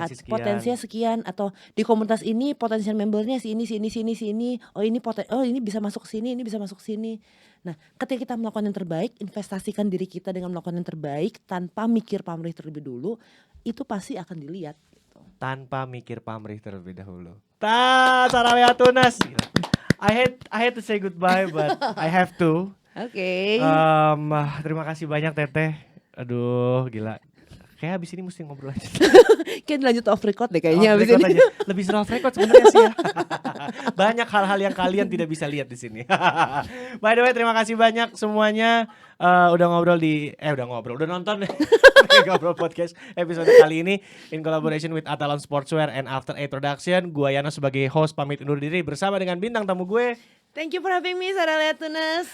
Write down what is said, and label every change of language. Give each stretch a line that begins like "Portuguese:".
Indonesian: Potensinya sekian, atau di komunitas ini potensial membernya sini. Oh ini bisa masuk sini, ini bisa masuk sini. Nah, ketika kita melakukan yang terbaik, investasikan diri kita dengan melakukan yang terbaik tanpa mikir pamrih terlebih dulu, itu pasti akan dilihat. Tanpa mikir pamrih terlebih dahulu. Sarawea Tunas.
English: I hate to say goodbye, but I have to. Oke.
Indonesian: Terima kasih banyak Teteh. Aduh, gila. Kayak abis ini mesti ngobrol aja. Kayak lanjut off record deh kayaknya abis ini. Aja. Lebih seru off record sebenarnya sih ya. Banyak hal-hal yang kalian tidak bisa lihat di sini.
English: By the way,
Indonesian: terima kasih banyak semuanya udah nonton Ngobrol Podcast episode kali ini
English: in collaboration with Atalon Sportswear and After 8 Production.
Indonesian: Gua Yano sebagai host pamit undur diri bersama dengan bintang tamu gue.
English: Thank you for having me, Sarawea Tunas.